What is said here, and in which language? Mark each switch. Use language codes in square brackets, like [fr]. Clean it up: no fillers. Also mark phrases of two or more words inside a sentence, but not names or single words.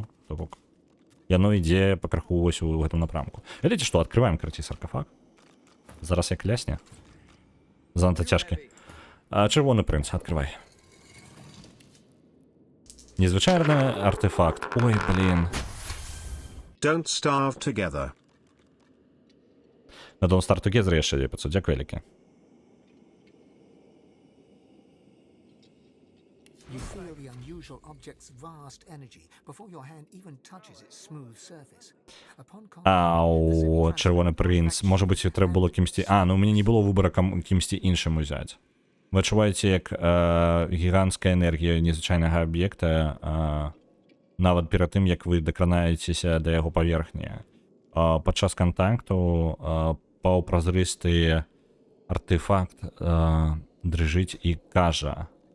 [be] То бок, яно ідзе пакраху вось у гэтым напрамку. Ведаеце што, адкрываем, карацей, саркафаг. Зараз як лясне. Занадта цяжкі. Чырвоны прынц, адкрывай. Незвычайны артефакт. Ой, блін. Don't starve together. На Don't Starve Together яшчэ 500, дзякуй вялікі. [en] You feel the unusual object's vast energy before your hand even touches its smooth surface. Upon Ау, [be] чырвоны прынц. Можа быць, трэба было кімсьці... ну, у мяне не было выбора кімсьці іншым узяць. Вы адчуваеце, як гіганцкая энергія незвычайнага аб'екта, нават перад тым, як вы дакранаецеся да яго паверхні. Падчас кантакту паўпразрысты артефакт дрыжыць і кажа.